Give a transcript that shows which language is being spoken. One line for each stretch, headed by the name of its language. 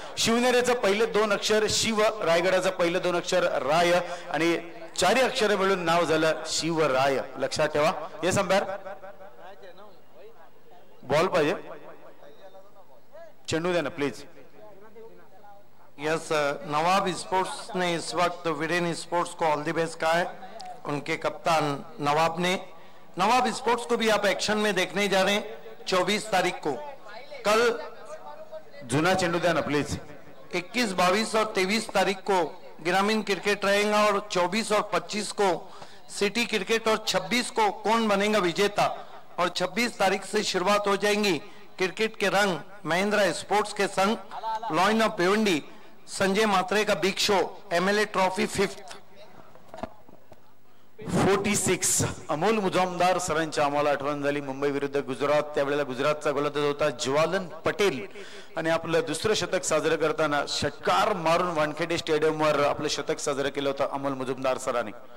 Marathi: शिवनेरीचं पहिले 2 अक्षर शिव, रायगडाचं पहिले 2 अक्षर राय आणि 4 अक्षर मिळून नाव झालं शिवराय. लक्षात ठेवा. हे संभार बॉल पाहिजे, चेंडू द्या ना प्लीज.
Hindi: यस, नवाब स्पोर्ट्स ने इस वक्त विडेन स्पोर्ट्स को
English: all the best
Hindi: कहा है. उनके कप्तान नवाब ने. नवाब स्पोर्ट्स को भी आप एक्शन में देखने जा रहे हैं 24 तारीख को. कल
Marathi: जुना चेंडू द्या ना प्लीज.
Hindi: 21, 22 और 23 तारीख को ग्रामीण क्रिकेट रहेगा और 24 और 25 को सिटी क्रिकेट और 26 को कौन बनेगा विजेता. और 26 तारीख से शुरुआत हो जाएंगी क्रिकेट के रंग महिंद्रा स्पोर्ट्स के संग.
English: Lion of Bhiwandi Sanjay Matre का big show, MLA trophy 5th.
Marathi: 46 Amol मुजामदार सरांची आम्हाला आठवण झाली. मुंबई विरुद्ध गुजरात, त्यावेळेला गुजरातचा गोलंदाज होता ज्वालन पटेल आणि आपलं दुसरं शतक साजरं करताना षटकार मारून वानखेडे स्टेडियमवर आपलं शतक साजरं केलं होतं अमोल मुजुमदार सरांनी.